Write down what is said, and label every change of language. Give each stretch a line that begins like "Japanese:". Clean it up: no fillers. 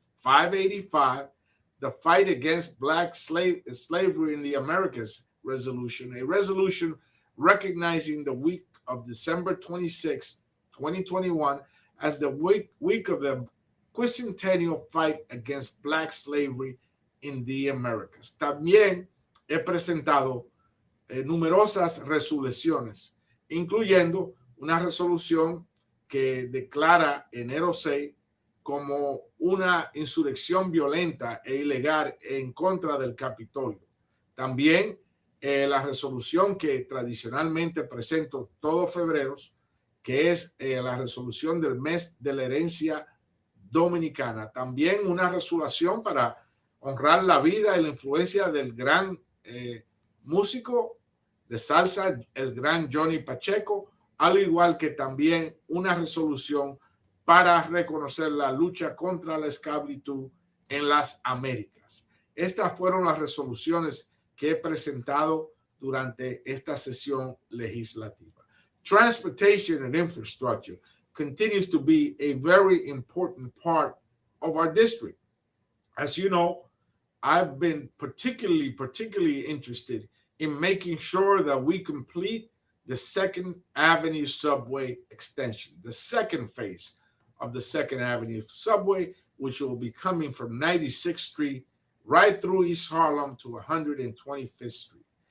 English: 585, the Fight Against Black Slavery in the Americas resolution, a resolution recognizing the week of December 26, 2021 as the week of the quincentennial fight against Black slavery in the Americas.
Spanish: También he presentado numerosas resoluciones, incluyendo una resolución que declara enero 6 como una insurrección violenta e ilegal en contra del Capitolio. También la resolución que tradicionalmente presento todos febreros, que es la resolución del mes de la herencia dominicana. También una resolución para honrar la vida y la influencia del gran músico de salsa, el gran Johnny Pacheco, al igual que también una resolución para reconocer la lucha contra la esclavitud en las Américas. Estas fueron las resoluciones que he presentado durante esta sesión legislativa.
English: Transportation and infrastructure continues to be a very important part of our district. As you know, I've been particularly interested in making sure that we complete the 2nd Avenue subway extension, the second phase of the 2nd Avenue subway, which will be coming from 96th Street right through East Harlem to 125th Street.